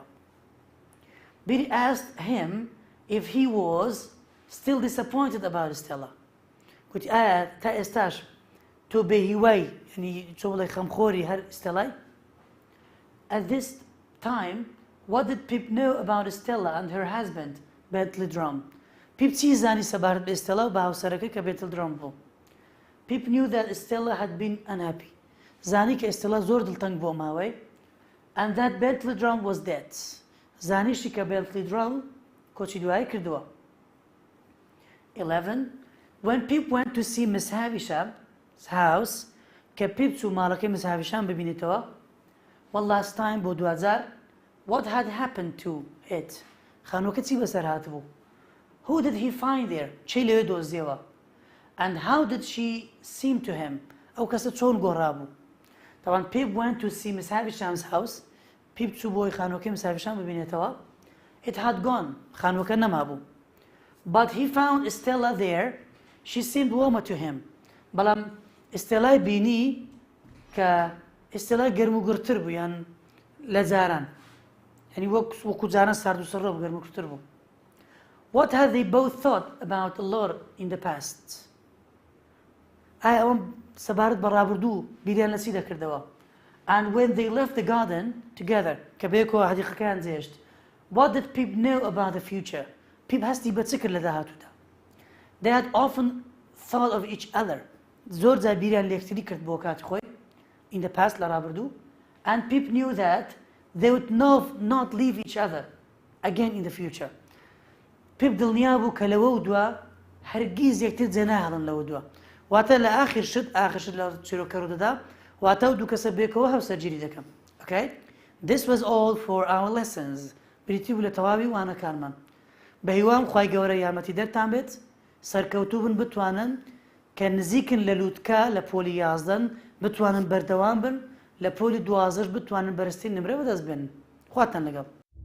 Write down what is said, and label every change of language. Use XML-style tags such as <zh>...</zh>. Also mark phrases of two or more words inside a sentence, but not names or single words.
<en>Biddy asked him if he was still disappointed about Stella.</en> <ckb>گوتی ئایا تا ئێستاش تۆ بێهیوای یعنی چۆ بڵێ خەمخۆری هەر ئێستەلای.</ckb> <en>At this time, what did Pip know about Stella and her husband, Bentley Drum?</en> <ckb>Pip چی زانی سەبارەت بە ئێستەلا و بە هاوسەرەکەی کە بێتل درۆم بوو.</ckb> <en>Pip knew that Stella had been unhappy.</en> <ckb>زانی کە ئێستەلا زۆر دڵتەنگ بۆ ماوەی.</ckb> <en>And that Bentley Drum was dead.</en> <ckb>زانیشی کە Bentley Drum کۆچی دوایی کردووە. 11.</ckb> <en>When Pip went to see Miss Havisham's house,</en> <ckb>کە Pip چوو ماڵەکەی Miss Havisham ببینێتەوە,</ckb> <en>one last time</en> <ckb>بۆ دوازار,</ckb> <en>what had happened to it?</en> <ckb>خانووەکە چی بەسەر هاتبوو؟</ckb> <en>Who did he find there?</en> <ckb>چی لێوێ دۆزیەوە؟</ckb> <en>And how did she seem to him?</en> <ckb>ئەو کەسە چۆن گۆڕابوو؟</ckb> <en>طبعا Pip went to see Miss Havisham's house.</en> <ckb>Pip چوو بۆی خانووەکەی Miss Havisham ببینێتەوە.</ckb> <en>It had gone.</en> <ckb>خانووەکە نەمابوو.</ckb> <en>But he found Stella there. She seemed warmer to him.</en> <ckb>بەڵام ئێستێلای بینی کە ئێستێلای گەرم و گورتر بوو یان لە جاران. یعنی وەکو جاران سارد و سڕۆ بوو گەرم و گورتر بوو.</ckb> <en>What had they both thought about the Lord in the past?</en> <ckb>ئایا ئەوەم سەبارەت بە ڕابردوو بیریان لە چی دەکردەوە؟</ckb> <en>And when they left the garden together,</en> <ckb>کە بەیەکەوە حەدیقەکەیان جێشت,</ckb> <en>what did Pip know about the future?</en> <ckb>Pip هەستی بە چ کرد لە داهاتوودا؟</ckb> <en>They had often thought of each other.</en> <ckb>زۆر جار بیریان لە یەکتری کرد بۆ کاتی خۆی</ckb> <en>in the past</en> <ckb>لە ڕابردوو.</ckb> <en>And Pip knew that they would not leave each other again in the future.</en> <ckb>Pip دڵنیا بوو کە لەوە و دووە هەرگیز یەکتر جێ ناهێڵن لەوە دووە. واتە لە ئاخر شت لە چیرۆکە ڕوودەدا واتە و دوو کەسە بێکەوە هاوسەرگیری دەکەم.</ckb> <en>Okay? This was all for our lessons.</en> <ckb>بریتی بوو لە تەواوی وانەکانمان. بە هیوام خوای گەورە یارمەتی دەرتان بێت سەرکەوتوو بن بتوانن کە نزیکن لە لووتکە لە پۆلی 11 بتوانن بەردەوام بن لە پۆلی 12 بتوانن بەرزترین نمرە بەدەست بێنن. خواتان لەگەڵ.</ckb>